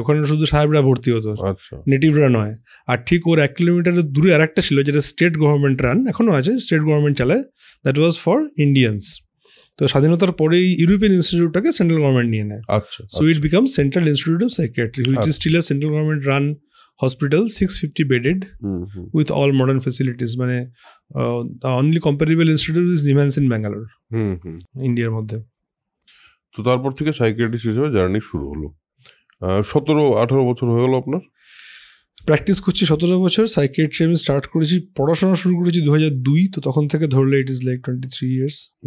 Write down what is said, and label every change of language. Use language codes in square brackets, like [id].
[bn] ওখানে শুধু সাহেবরা ভর্তি হতো, নেটিভরা নয়। আর ঠিক ওর 1 কিলোমিটারের দূরে আর একটা ছিল যেটা স্টেট গভর্নমেন্ট রান, এখনও আছে, স্টেট গভর্নমেন্ট চালায়, দ্যাট ওয়াজ ফর ইন্ডিয়ানস। [en] তো স্বাধীনতার পরেই ইউরোপিয়ান ইনস্টিটিউটটাকে সেন্ট্রাল গভর্নমেন্ট নিয়ে নেয়। So it became central institute of psychiatry, which is still a central government run hospital, 650 bedded with all modern facilities. মানে the only comparable institute is Nimans in Bangalore, ইন্ডিয়ার মধ্যে। [bn] তো তারপর থেকে psychiatrist হিসেবে journey শুরু হলো। 17-18 বছর হয়ে গেল আপনার প্র্যাকটিস করছি। 17 বছর। সাইকিয়াট্রি আমি স্টার্ট করেছি, পড়াশোনা শুরু করেছি 2002, তো তখন থেকে ধরলে ইট ইজ লাইক 23 ইয়ার্স।